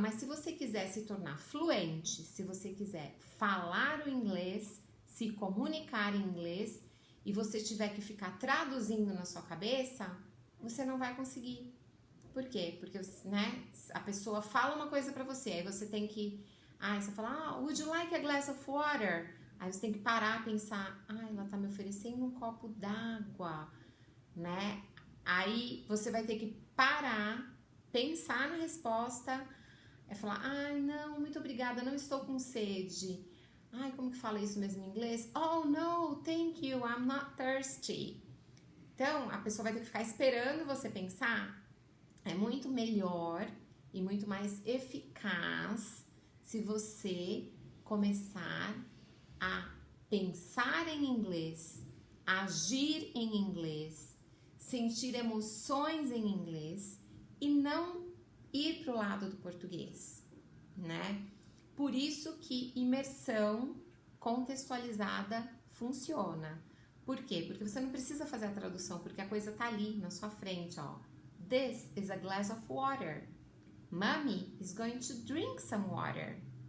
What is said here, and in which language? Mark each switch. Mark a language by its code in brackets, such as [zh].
[pt] Mas se você quiser se tornar fluente, se você quiser falar o inglês, se comunicar em inglês, e você tiver que ficar traduzindo na sua cabeça, você não vai conseguir. Por quê? Porque, né, a pessoa fala uma coisa pra você, aí você tem que... você fala, [en] would you like a glass of water? [pt] Aí você tem que parar, pensar, ela tá me oferecendo um copo d'água, né? Aí você vai ter que parar, pensar na resposta, falar, não, muito obrigada, não estou com sede. Como que fala isso mesmo em inglês? [en] Oh, no, thank you, I'm not thirsty. [pt] Então, a pessoa vai ter que ficar esperando você pensar. É muito melhor e muito mais eficaz se você começar a pensar em inglês, agir em inglês, sentir emoções em inglês e não ir para o lado do português, né? Por isso que imersão contextualizada funciona. Por quê? Porque você não precisa fazer a tradução, porque a coisa tá ali na sua frente, ó. [en] This is a glass of water. Mommy is going to drink some water.